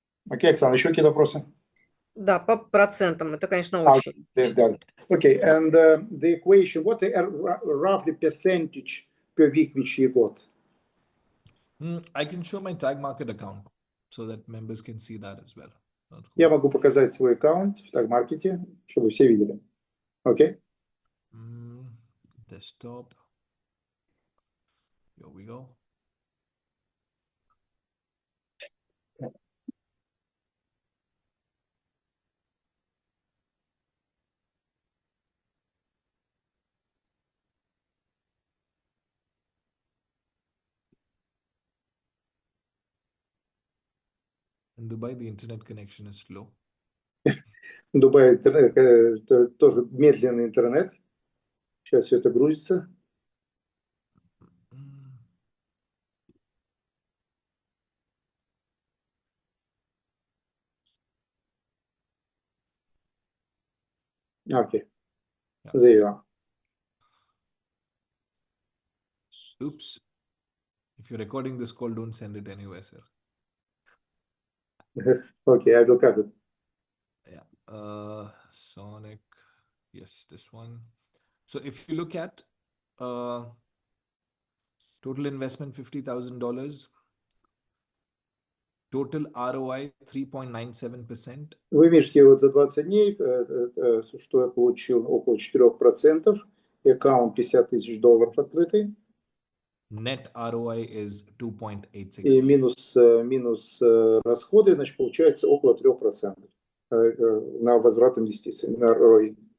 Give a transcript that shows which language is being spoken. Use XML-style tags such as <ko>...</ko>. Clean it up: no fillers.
<ru>Окей, Оксана, еще какие-то вопросы? Да, по процентам, это, конечно, очень.</ru> <en>Okay, and the equation, what's the roughly percentage per week which you got? I can show my tag market account so that members can see that as well.</en> <ru>Я могу показать свой аккаунт в tag market, чтобы все видели. Окей?</ru> <en>Desktop. Here we go. In Dubai, the internet connection is slow.</en> <ru>В Дубае тоже медленный интернет. Сейчас все это грузится.</ru> <en>Окей. There you are. Oops. If you're recording this call, don't send it anywhere, sir. Okay, I will cut it. Yeah. Sonic. Yes, this one. So if you look at total investment, $50,000. Total ROI 3.97%.</en> <ru>Вы видите, вот за 20 дней, что я получил, около 4%. Аккаунт $50 тысяч открытый.</ru> <en>Net ROI is 2.86%.</en> <ru>И минус расходы, значит, получается около 3% на возврат инвестиций, на ROI.</ru>